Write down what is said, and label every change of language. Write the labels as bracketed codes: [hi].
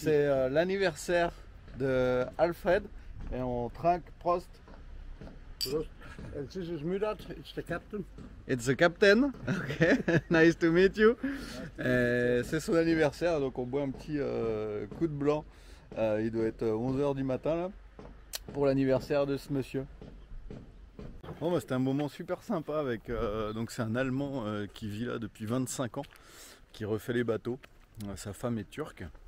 [fr] C'est l'anniversaire de Alfred et on trinque Prost. [en] And this is Mudat, it's the captain. It's the captain. Okay. Nice to meet you. [fr] C'est son anniversaire, donc on boit un petit coup de blanc. Il doit être 11h du matin là, pour l'anniversaire de ce monsieur. Bon, bah, c'était un moment super sympa avec. Donc c'est un Allemand qui vit là depuis 25 ans, qui refait les bateaux. Sa femme est turque.